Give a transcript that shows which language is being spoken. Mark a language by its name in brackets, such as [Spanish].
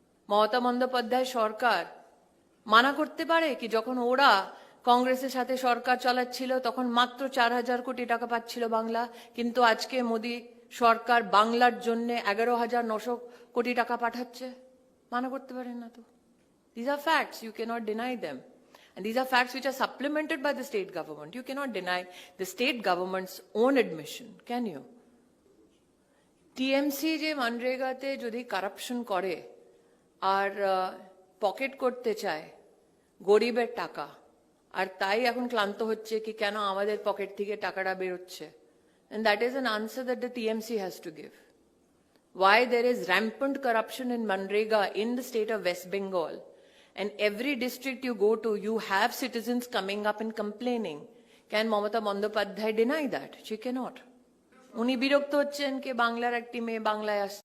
[Bangla] মমতা বন্দ্যোপাধ্যায় সরকার মানা করতে পারে কি যখন ওরা কংগ্রেসের সাথে সরকার চালাচ্ছিল তখন মাত্র 4,000 কোটি টাকা পাচ্ছিল বাংলা, কিন্তু আজকে মোদী সরকার বাংলার জন্য 11,900 কোটি টাকা পাঠাচ্ছে? মানা করতে পারেন না তো। [English] These are facts, you cannot deny them. And these are facts which are supplemented by the state government. You cannot deny the state government's own admission, can you? [Bangla] TMC যে মনরেগাতে যদি কারাপশন করে আর পকেট করতে চায় গরিবের টাকা, আর তাই এখন ক্লান্ত হচ্ছে কি কেন আমাদের পকেট থেকে টাকাটা বেরোচ্ছে, [English] and that is an answer that the TMC has to give. Why there is rampant corruption in Manrega in the state of West Bengal, and every district you go to, you have citizens coming up and complaining. Can Mamata Bandyopadhyay deny that? She cannot. [Bangla] উনি বিরক্ত হচ্ছেন কি বাংলার একটি মেয়ে বাংলায় আসছে।